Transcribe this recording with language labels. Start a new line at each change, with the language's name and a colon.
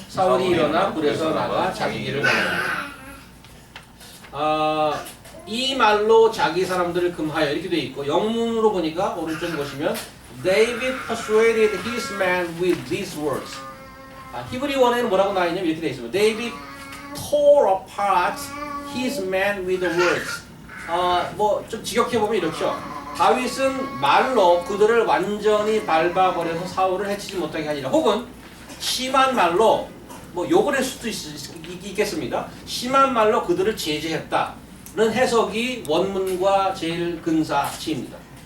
Korean: 사울이 일어나 굴에서 나가 자기 길을 가니라. 이 말로 자기 사람들을 금하여 이렇게 돼 있고, 영문으로 보니까 오른쪽에 보시면
English: David persuaded his men with these words.
Korean: 히브리 원에는 뭐라고 나와 있냐면 이렇게 돼 있습니다.
English: David tore apart his men with the words.
Korean: 뭐 좀 직역해 보면 이렇죠. 다윗은 말로 그들을 완전히 밟아버려서 사울을 해치지 못하게 하니라. 혹은 심한 말로, 뭐 욕을 할 수도 있겠습니다. 심한 말로 그들을 제재했다는 해석이 원문과 제일 근사치입니다.